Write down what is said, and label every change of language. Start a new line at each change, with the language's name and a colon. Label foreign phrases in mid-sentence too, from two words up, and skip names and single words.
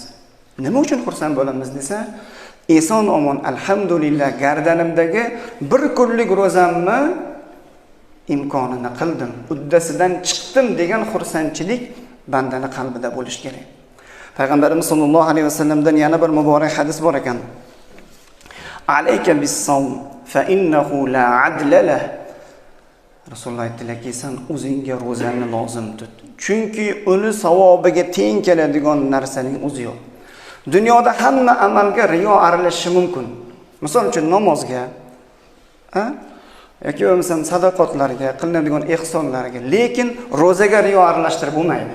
Uzbek: Nima uchun xursand bo'lamiz desa, eson omon alhamdulillah gardanimdagi bir kunlik ro'zamni imkonini qildim, uddasidan chiqdim degan xursandchilik bandani qalbida bo'lish kerak. Payg'ambarimiz sollallohu alayhi vasallamdan yana bir muborak hadis bor ekan.
Arabic: عليك بالصوم فإنه لا عدل له.
Uzbek: Rasululloh aytdilarki, sen o'zingga ro'zani lozim tut. Chunki uni savobiga teng keladigan narsaning o'zi yo'q. Dunyoda hamma amalga riyo aralashishi mumkin. Misol uchun namozga, yoki bo'lmasam sadaqotlarga, qilinadigan ehsonlarga, lekin ro'zaga riyo aralashtirib bo'lmaydi.